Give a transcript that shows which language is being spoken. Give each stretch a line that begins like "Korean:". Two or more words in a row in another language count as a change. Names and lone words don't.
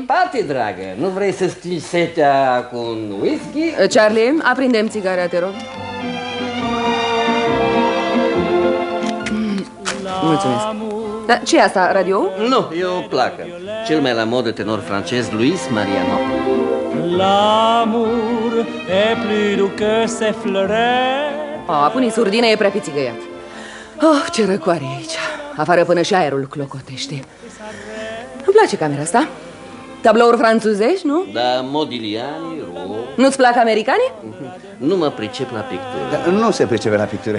Romanian: Pati, dragă, nu vrei să stingi setea cu un whisky? Charlie, aprindem țigarea, te rog. Mulțumesc. Dar ce e asta, radio? Nu, e o placă. Cel mai la modă tenor francez, Luis Mariano.
French: L'amour est plus doux que ses fleurs.
Romanian: Pune surdină, e prea pițigăiat. Ce răcoare e aici. Afară până și aerul clocotește. Îmi place camera asta. Tablouri franțuzești, nu? Da, Modigliani, Rouault. Nu-ți plac americanii? Nu mă pricep la pictură. Dar nu se pricepe la pictură.